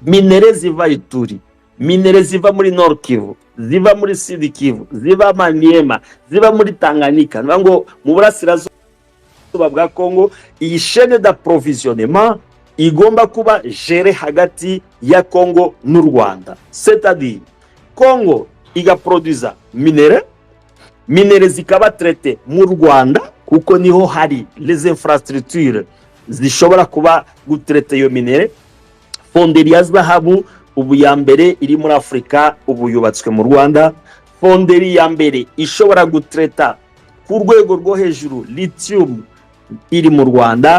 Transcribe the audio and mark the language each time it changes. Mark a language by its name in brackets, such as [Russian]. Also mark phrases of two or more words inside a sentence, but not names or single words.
[Kinyarwanda] minere ziva Ituri, minere ziva muri Nord Kivu, ziva muri Sud Kivu, ziva Maniema, ziva muri Tanganyika. Ngo mu burasirazuba bwa Congo iyi [French] chaîne d'approvisionnement [Kinyarwanda] igomba kuba gérée hagati ya Congo n'u Rwanda. [French] C'est-à-dire [Kinyarwanda] Congo igaproduza minere zikaba traité mu Rwanda kuko niho hari [French] les infrastructures [Kinyarwanda] zishobora kuba gutraiter iyo minere. Fonderi ya zahabu ubu ya mbere iri muri Afrika ubu yubatswe mu Rwanda. Fonderi ya mbere ishobora gutreta ku rwego rwo hejuru lithium iri mu Rwanda.